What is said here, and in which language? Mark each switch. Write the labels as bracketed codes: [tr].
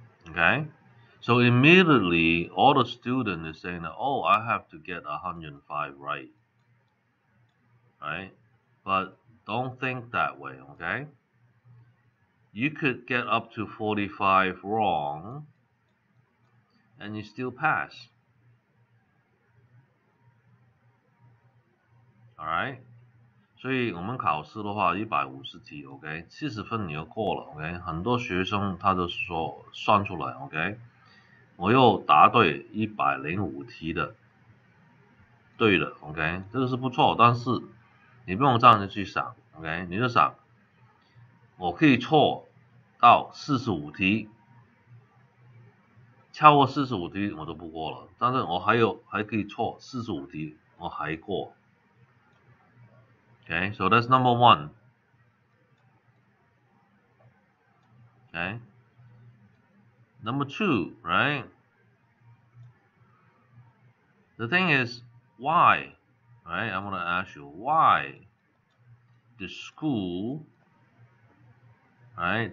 [en] Okay, so immediately all the student is saying that, oh, I have to get 105 right. Right, but don't think that way. Okay, you could get up to 45 wrong and you still pass. [zh] Alright, 所以我们考试的话150题 OK 70分你就过了 OK 很多学生他就说算出来 OK 我又答对105题的对的 OK 这个是不错，但是你不用这样子去想 OK 你就想我可以错到45题，超过45题我都不过了，但是我还可以错45题我还过。 [en] Okay, so that's number one. Okay. Number two, right? The thing is, why? Right? I'm gonna ask you why the school, right?